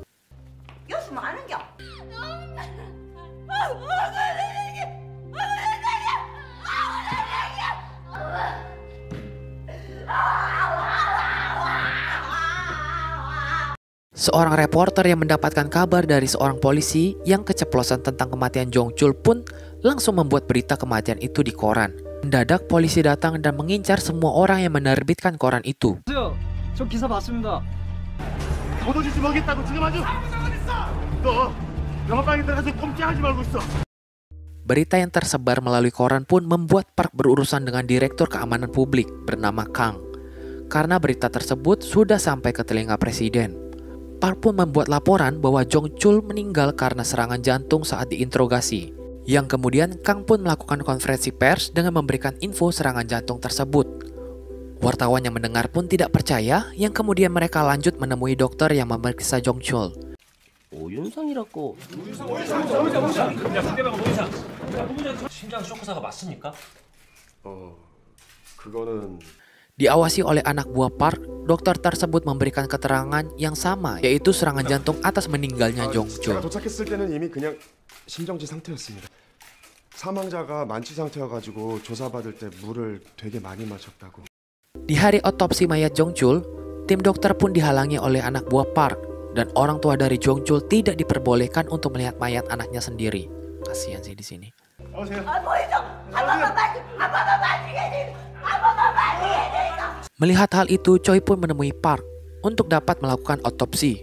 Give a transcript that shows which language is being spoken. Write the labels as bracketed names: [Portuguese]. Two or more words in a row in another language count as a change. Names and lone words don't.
[Indonesian] Seorang reporter yang mendapatkan kabar dari seorang polisi yang keceplosan tentang kematian Jong Chul pun langsung membuat berita kematian itu di koran. Mendadak polisi datang dan mengincar semua orang yang menerbitkan koran itu. [Korean] 저 기사 봤습니다. 도도지지 먹겠다고 지금 아주 너 영화방에 들어가서 꼼짝하지 말고 있어. [Indonesian] Berita yang tersebar melalui koran pun membuat Park berurusan dengan Direktur Keamanan Publik bernama Kang. Karena berita tersebut sudah sampai ke telinga Presiden. Park pun membuat laporan bahwa Jong Chul meninggal karena serangan jantung saat diinterogasi. Yang kemudian Kang pun melakukan konferensi pers dengan memberikan info serangan jantung tersebut. Wartawan yang mendengar pun tidak percaya, yang kemudian mereka lanjut menemui dokter yang memeriksa Jong-chul. [Korean] 오윤상이라고. 심장 쇼크사가 맞습니까? 그거는 [Indonesian] Diawasi oleh anak buah Park, dokter tersebut memberikan keterangan yang sama, yaitu serangan jantung atas meninggalnya [Korean] 제가 [Indonesian] Jong-chul. [Korean] 도착했을 때는 이미 그냥 심정지 상태였습니다. 사망자가 만취 상태여가지고 조사받을 때 물을 되게 많이 마셨다고. [Indonesian] Di hari otopsi mayat Jong-chul, tim dokter pun dihalangi oleh anak buah Park, dan orang tua dari Jong-chul tidak diperbolehkan untuk melihat mayat anaknya sendiri. Kasihan sih di sini. Melihat hal itu, Choi pun menemui Park untuk dapat melakukan otopsi.